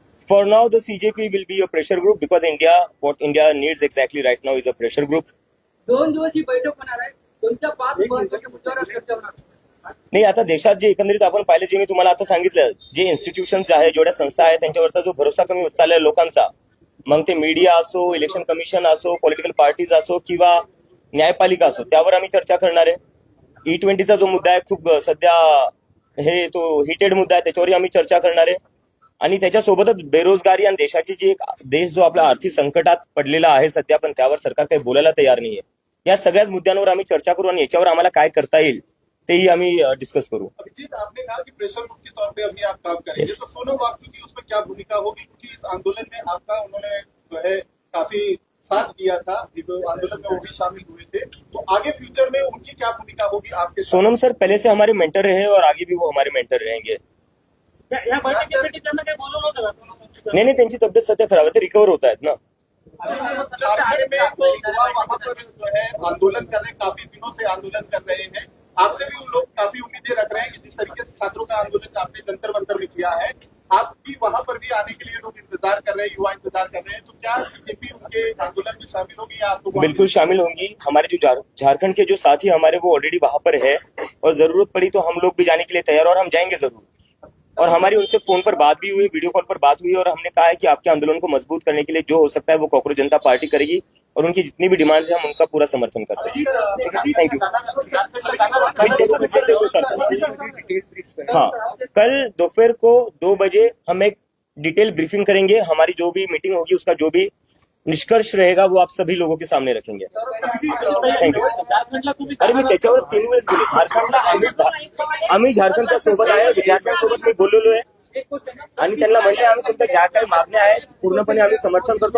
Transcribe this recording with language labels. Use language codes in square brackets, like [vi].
[en] For now, the CJP will be a pressure group because what India needs exactly right now is a pressure group. [mr] 2 दिवस ही बैठक होणार आहे. कोणत्या 5 महत्त्वाच्या मुद्द्यावर चर्चा होणार? नाही, आता देशात जे एकंदरीत आपण पाहिलं, जे मी तुम्हाला आता सांगितलं, जे इन्स्टिट्यूशन्स आहे, जेवढ्या संस्था आहेत, त्यांच्यावरचा जो भरोसा कमी होत चाललाय लोकांचा, मग ते मीडिया असो, इलेक्शन कमिशन असो, पॉलिटिकल पार्टीज असो किंवा न्यायपालिका असो, त्यावर आम्ही चर्चा करणार आहे. E20चा जो मुद्दा आहे, खूप सध्या तो हिटेड मुद्दा आहे, त्याच्यावरही आम्ही चर्चा करणार आहे. आणि त्याच्यासोबतच बेरोजगारी आणि देशाची जी देश जो आपला आर्थिक संकटात पडलेला आहे सध्या, पण त्यावर सरकार काही बोलायला तयार नाहीये. या सगळ्याच मुद्द्यांवर आम्ही चर्चा करू आणि याच्यावर आम्हाला काय करता येईल तेही आम्ही डिस्कस करू. [hi] अभिजीत, आपने कहा कि प्रेशर ग्रुप के तौर पे अभी आप काम करेंगे, तो सोनम वांगचुक की उसमें क्या भूमिका होगी? क्योंकि इस आंदोलन में आपका उन्होंने जो है काफी साथ दिया था, आंदोलन में वो भी शामिल हुए थे, तो आगे फ्यूचर में उनकी क्या भूमिका होगी आपके? सोनम सर पहले से हमारे मेंटर रहे और आगे भी वो हमारे मेंटर रहेंगे. [mr] नाही, त्यांची तब्येत सध्या खराब आहे, ते रिकवर होत आहेत ना. [hi] झारखंड में तो युवा वहां पर जो है आंदोलन कर रहे हैं, काफी दिनों से आंदोलन कर रहे हैं. आपसे भी उन लोग काफी उम्मीदें रख रहे हैं कि जिस तरीके से छात्रों का आंदोलन आपने जंतर मंतर में किया है, आप भी वहां पर भी आने के लिए लोग इंतजार कर रहे हैं, युवा इंतजार कर रहे हैं, तो क्या सीजेपी उनके आंदोलन में शामिल होगी या आपको? बिल्कुल शामिल होंगी. हमारे जो झारखंड के जो साथी हमारे वो ऑलरेडी वहां पर है और जरूरत पड़ी तो हम लोग भी जाने के लिए तैयार, और हम जाएंगे जरूर. और हमारी उनसे फोन पर बात भी हुई, वीडियो कॉल पर बात हुई, और हमने कहा है कि आपके आंदोलन को मजबूत करने के लिए जो हो सकता है वो कॉकरोच जनता पार्टी करेगी, और उनकी जितनी भी डिमांड्स है हम उनका पूरा समर्थन करते हैं. Thank you. हाँ, कल दोपहर को 2 बजे हम एक डिटेल ब्रीफिंग करेंगे. हमारी जो भी मीटिंग होगी उसका जो भी निष्कर्ष रहेगा वो आप सभी लोगों के सामने रखेंगे. [en] Thank you. [mr] अरे मी त्याच्यावर 3 वेळेस बोलले. झारखंडला आम्ही झारखंडच्या सोबत आहे, विद्यार्थ्यांसोबत मी बोललेलो आहे आणि त्यांना म्हणले आम्ही तुमच्या ज्या काही मागण्या आहेत पूर्णपणे आम्ही समर्थन करतो.